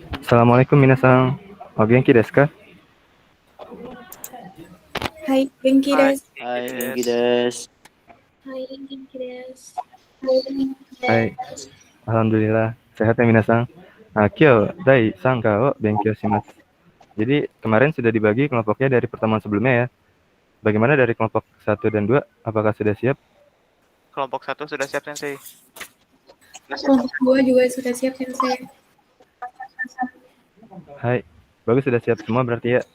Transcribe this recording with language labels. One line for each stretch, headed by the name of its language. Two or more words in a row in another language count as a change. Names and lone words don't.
Japanese: Assalamualaikum 皆さん。お元気ですか? はい、元気です。はい、元気です。はい、元気です。
Indonesian: Hai, alhamdulillah. Sehat ya minasan.
Japanese: 今日、第三課を勉強します.
Indonesian: Jadi kemarin sudah dibagi kelompoknya dari pertemuan sebelumnya ya. Bagaimana dari kelompok 1 dan 2? Apakah sudah siap? Kelompok 1 sudah siap, Sensei. Kelompok 2 juga sudah siap, Sensei. Hai, bagus sudah siap semua berarti ya.